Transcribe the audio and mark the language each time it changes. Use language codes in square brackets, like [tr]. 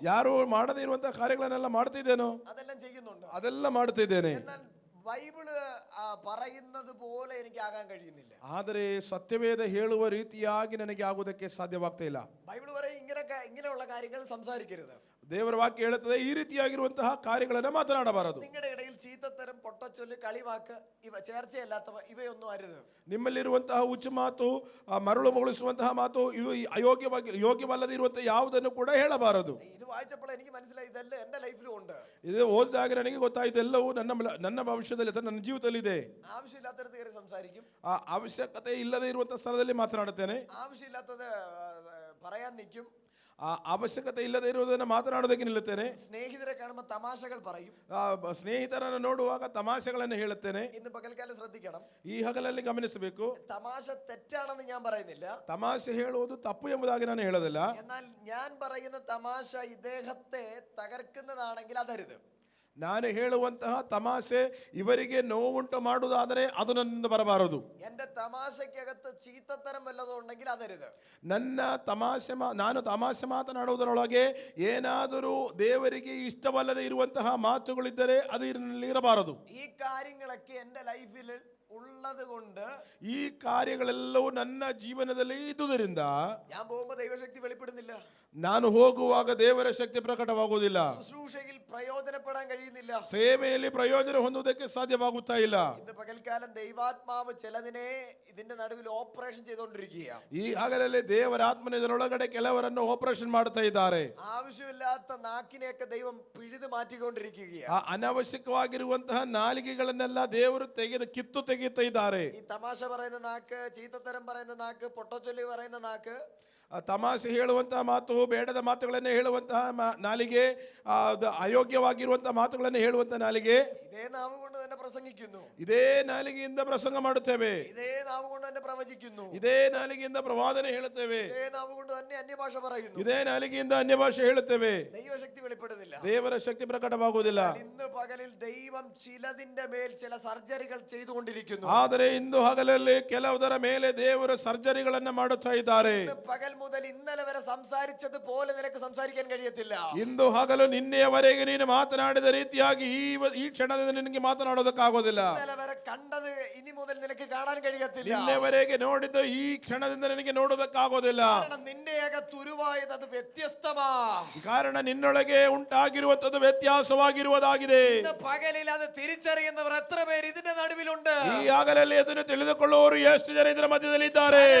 [kn] ಯಾರು ಮಾಡದೇ ಇರುವಂತಹ ಕಾರ್ಯಗಳನ್ನೆಲ್ಲ ಮಾಡ್ತಿದ್ದೇನೋ? [ml] അതെല്ലാം ചെയ്യുന്നുണ്ട്. [kn] ಅದೆಲ್ಲ ಮಾಡ್ತಿದ್ದೇನೆ. [ml] എന്നാൽ ബൈബിള് പറയുന്നത് പോലെ എനിക്ക് ആകാൻ കഴിയുന്നില്ല. [kn] ಆದರೆ ಸತ್ಯವೇದ ಹೇಳುವ ರೀತಿಯಾಗಿ ನನಗೆ ಆಗುವುದಕ್ಕೆ ಸಾಧ್ಯವಾಗ್ತಾ ಇಲ್ಲ. [ml] ബൈബിള് പറയും ഇങ്ങനെയുള്ള കാര്യങ്ങൾ സംസാരിക്കരുത്. [kn] ದೇವರ ವಾಕ್ಯ ಹೇಳುತ್ತದೆ ಈ ರೀತಿಯಾಗಿರುವಂತಹ ಕಾರ್ಯಗಳನ್ನ ಮಾತನಾಡಬಾರದು. [ml] നിങ്ങളുടെ ഇടയിൽ ചീത്തത്തരം, പൊട്ടച്ചൊല്ല്, കളിവാക്ക്, ഇവ ചേർച്ചയല്ലാത്തവ ഇവയൊന്നും അരുത്. [kn] ನಿಮ್ಮಲ್ಲಿರುವಂತಹ ಹುಚ್ಚು ಮಾತು, ಮರಳು ಮೊಗಳಿಸುವಂತಹ ಮಾತು, ಇವು ಯೋಗ್ಯವಲ್ಲದೆ ಇರುವಂತಹ ಯಾವುದನ್ನು ಕೂಡ ಹೇಳಬಾರದು. [ml] ഇത് വായിച്ചപ്പോൾ എനിക്ക് മനസ്സിലായി ഇതെല്ലാം എന്റെ ലൈഫിലും ഉണ്ട്. [kn] ಇದು ಓದಿದಾಗ ನನಗೆ ಗೊತ್ತಾಯಿತು ಎಲ್ಲವೂ ನನ್ನ ಭವಿಷ್ಯದಲ್ಲಿ ನನ್ನ ಜೀವಿತದಲ್ಲಿ ಇದೆ. [ml] ആവശ്യമില്ലാത്തടത്ത് കയറി സംസാരിക്കും, [kn] ಆ ಅವಶ್ಯಕತೆ ಇಲ್ಲದೆ ಇರುವಂತಹ ಸ್ಥಳದಲ್ಲಿ ಮಾತನಾಡುತ್ತೇನೆ, [ml] ആവശ്യമില്ലാത്തത് പറയാൻ നിൽക്കും, [kn] ಆ ಅವಶ್ಯಕತೆ ಇಲ್ಲದೆ ಇರುವುದನ್ನು ಮಾತನಾಡೋದಕ್ಕೆ ನಿಲ್ಲುತ್ತೇನೆ, [ml] സ്നേഹിതരെ കാണുമ്പോൾ തമാശകൾ പറയും. [kn] ಸ್ನೇಹಿತರನ್ನು ನೋಡುವಾಗ ತಮಾಷೆಗಳನ್ನು ಹೇಳುತ್ತೇನೆ. [ml] ഇന്ന് പകൽക്കാലം ശ്രദ്ധിക്കണം, [kn] ಈ ಹಗಲಲ್ಲಿ ಗಮನಿಸಬೇಕು. [ml] തമാശ തെറ്റാണെന്ന് ഞാൻ പറയുന്നില്ല, [kn] ತಮಾಷೆ ಹೇಳುವುದು ತಪ್ಪು ಎಂಬುದಾಗಿ ನಾನು ಹೇಳೋದಿಲ್ಲ. [ml] എന്നാൽ ഞാൻ പറയുന്ന തമാശ ഇദ്ദേഹത്തെ തകർക്കുന്നതാണെങ്കിൽ അതരുത്. [kn] ನಾನು ಹೇಳುವಂತಹ ತಮಾಷೆ ಇವರಿಗೆ ನೋವುಂಟು ಮಾಡುವುದಾದರೆ ಅದು ನನ್ನಿಂದ ಬರಬಾರದು. [ml] എന്റെ തമാശക്കകത്ത് ചീത്തത്തരം വല്ലതും ഉണ്ടെങ്കിൽ അതരുത്. [kn] ನನ್ನ ನಾನು ತಮಾಷೆ ಮಾತನಾಡುವುದರೊಳಗೆ ಏನಾದರೂ ದೇವರಿಗೆ ಇಷ್ಟವಲ್ಲದೆ ಇರುವಂತಹ ಮಾತುಗಳಿದ್ದರೆ ಅದು ಇರಬಾರದು. [ml] ഈ കാര്യങ്ങളൊക്കെ എന്റെ ലൈഫിൽ ഉള്ളത് കൊണ്ട്, [kn] ಈ ಕಾರ್ಯಗಳೆಲ್ಲವೂ ನನ್ನ ಜೀವನದಲ್ಲಿ ಇದ್ದುದರಿಂದ [ml] ഞാൻ പോകുമ്പോൾ ദൈവശക്തി വെളിപ്പെടുന്നില്ല, [kn] ನಾನು ಹೋಗುವಾಗ ದೇವರ ಶಕ್ತಿ ಪ್ರಕಟವಾಗುವುದಿಲ್ಲ, [ml] ശുശ്രൂഷയിൽ പ്രയോജനപ്പെടാൻ കഴിയുന്നില്ല, [kn] ಸೇವೆಯಲ್ಲಿ ಪ್ರಯೋಜನ ಹೊಂದುವುದಕ್ಕೆ ಸಾಧ್ಯವಾಗುತ್ತಾ ಇಲ್ಲ. [ml] ഇന്ന് പകൽക്കാലം ദൈവാത്മാവ് ചിലതിനെ ഇതിന്റെ നടുവിൽ ഓപ്പറേഷൻ ചെയ്തുകൊണ്ടിരിക്കുക. [kn] ಈ ಹಗಲಲ್ಲಿ ದೇವರ ಆತ್ಮನ ಇದರೊಳಗಡೆ ಕೆಲವರನ್ನು ಆಪರೇಷನ್ ಮಾಡ್ತಾ ಇದ್ದಾರೆ. [ml] ആവശ്യമില്ലാത്ത നാക്കിനെയൊക്കെ ദൈവം പിഴുതു മാറ്റിക്കൊണ്ടിരിക്കുകയാണ്. [kn] ಆ ಅನಾವಶ್ಯಕವಾಗಿರುವಂತಹ ನಾಲಿಗೆಗಳನ್ನೆಲ್ಲ ದೇವರು ಕಿತ್ತು ತೆಗೆಯುತ್ತಾ ಇದ್ದಾರೆ. [ml] ഈ തമാശ പറയുന്ന നാക്ക്, ചീത്തത്തരം പറയുന്ന നാക്ക്, പൊട്ടച്ചൊല്ലി പറയുന്ന നാക്ക്, [kn] ತಮಾಷೆ ಹೇಳುವಂತಹ ಮಾತು, ಬೇಡದ ಮಾತುಗಳನ್ನೇ ಹೇಳುವಂತಹ ನಾಲಿಗೆ, ಅಯೋಗ್ಯವಾಗಿರುವಂತಹ ಮಾತುಗಳನ್ನು ಹೇಳುವಂತಹ ನಾಲಿಗೆ, [ml] ഇതേ നാവ് കൊണ്ട് തന്നെ പ്രസംഗിക്കുന്നു, [kn] ಇದೇ ನಾಲಿಗೆಯಿಂದ ಪ್ರಸಂಗ ಮಾಡುತ್ತೇವೆ, [ml] ഇതേ നാവ് കൊണ്ട് തന്നെ പ്രവചിക്കുന്നു, [kn] ಇದೇ ನಾಲಿಗೆಯಿಂದ ಪ್ರವಾದನೆ ಹೇಳುತ್ತೇವೆ, [ml] ഇതേ നാവ് കൊണ്ട് തന്നെ അന്യഭാഷ പറയുന്നു, [kn] ಇದೇ ನಾಲಿಗೆಯಿಂದ ಅನ್ಯ ಭಾಷೆ ಹೇಳುತ್ತೇವೆ. [ml] ദൈവശക്തി വെളിപ്പെടുന്നില്ല, [kn] ದೇವರ ಶಕ್ತಿ ಪ್ರಕಟವಾಗುವುದಿಲ್ಲ. [ml] ഇന്ന് പകലിൽ ദൈവം ചിലതിന്റെ മേൽ ചില സർജറികൾ ചെയ്തുകൊണ്ടിരിക്കുന്നു. [kn] ಆದರೆ ಇಂದು ಹಗಲಲ್ಲಿ ಕೆಲವುದರ ಮೇಲೆ ದೇವರು ಸರ್ಜರಿಗಳನ್ನ ಮಾಡುತ್ತಾ ಇದ್ದಾರೆ. [ml] പകൽ മുതൽ ഇന്നലെ വരെ സംസാരിച്ചത് പോലെ നിനക്ക് സംസാരിക്കാൻ കഴിയത്തില്ല. [kn] ಇಂದು ಹಗಲು ನಿನ್ನೆಯವರೆಗೆ ನೀನು ಮಾತನಾಡಿದ ರೀತಿಯಾಗಿ ಈ ಕ್ಷಣದಿಂದ ನಿನಗೆ ಮಾತನಾಡೋದಕ್ಕಾಗೋದಿಲ್ಲ. [ml] ഇന്നലെ വരെ കണ്ടത് ഇനി മുതൽ നിനക്ക് കാണാൻ കഴിയത്തില്ല. [kn] ನಿನ್ನೆವರೆಗೆ ನೋಡಿದ್ದು ಈ ಕ್ಷಣದಿಂದ ನಿನಗೆ ನೋಡೋದಕ್ಕಾಗೋದಿಲ್ಲ. [ml] കാരണം നിന്റെ അകത്തുരുവായത് അത് വ്യത്യസ്തമാ. [kn] ಕಾರಣ ನಿನ್ನೊಳಗೆ ಉಂಟಾಗಿರುವಂತದ್ದು ವ್ಯತ್ಯಾಸವಾಗಿರುವುದಾಗಿದೆ. [ml] ഇന്ന് പകലിൽ അത് തിരിച്ചറിയുന്നവർ എത്ര പേര് ഇതിന്റെ നടുവിലുണ്ട്? [kn] ಈ ಹಗಲಲ್ಲಿ ಅದನ್ನು ತಿಳಿದುಕೊಳ್ಳುವವರು ಎಷ್ಟು ಜನ ಇದರ ಮಧ್ಯದಲ್ಲಿ ಇದ್ದಾರೆ?